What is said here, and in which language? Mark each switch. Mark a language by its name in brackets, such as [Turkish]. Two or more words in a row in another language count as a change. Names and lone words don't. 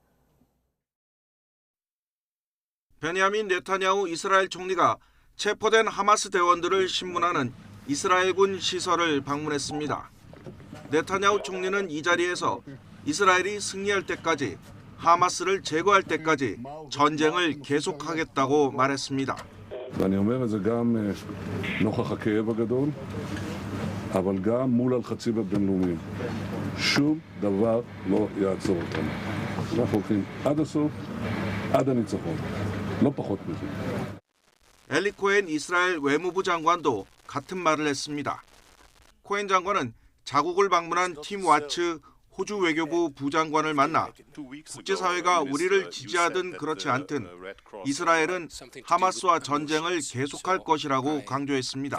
[Korean] 베냐민 네타냐후 이스라엘 총리가 체포된 하마스 대원들을 신문하는 이스라엘군 시설을 방문했습니다. 네타냐후 총리는 이 자리에서 이스라엘이 승리할 때까지 하마스를 제거할 때까지 전쟁을 계속하겠다고 말했습니다. [Hebrew] ואני אומר את זה גם נוכח הכאב הגדול, אבל גם מול הלחצים הבינלאומיים. שום דבר לא יעצור אותנו. אנחנו הולכים עד הסוף, עד הניצחון. לא פחות מזה. [Korean] 엘리 코엔 이스라엘 외무부 장관도 같은 말을 했습니다. 코엔 장관은 자국을 방문한 팀 와츠 호주 외교부 부장관을 만나 국제사회가 우리를 지지하든 그렇지 않든 이스라엘은 하마스와 전쟁을 계속할 것이라고 강조했습니다.